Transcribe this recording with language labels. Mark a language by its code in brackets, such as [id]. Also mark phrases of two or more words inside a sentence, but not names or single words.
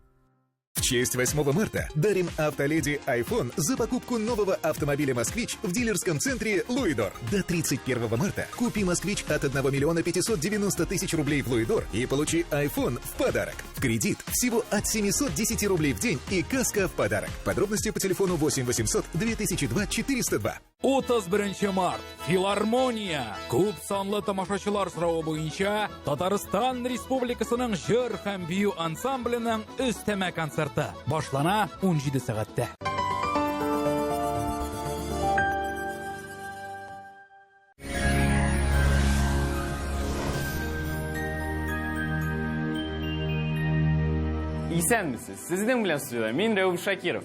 [ru] В честь 8 марта дарим автоледи iPhone за покупку нового автомобиля «Москвич» в дилерском центре «Луидор». До 31 марта купи «Москвич» от 1 590 000 рублей в «Луидор» и получи iPhone в подарок. В кредит всего от 710 рублей в день и каска в подарок. Подробности по телефону 8 800 2002 402. [tt] 31 март. Филармония. Күп санлы тамашачылар сорауы буенча Татарстан Республикасының җыр һәм бию ансамбленең өстәмә концерты башлана 17 сәгатьтә. Исәнмесез, сезнең белән студиода мин Рәүф Шакиров.